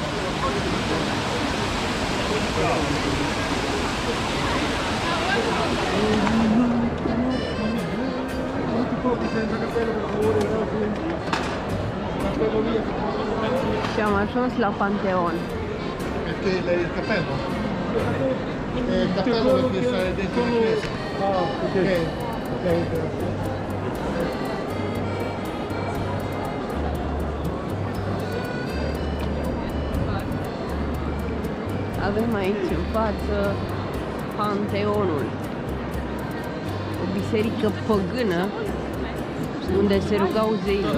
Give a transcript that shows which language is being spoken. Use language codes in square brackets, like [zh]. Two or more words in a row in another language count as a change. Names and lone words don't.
[ro] Și am ajuns la Panteon. [it] Perché il cappello? Il cappello perché stare dentro la chiesa. Ah, ok. [ro] Avem aici în față Panteonul, o biserică păgână unde se rugau zeilor.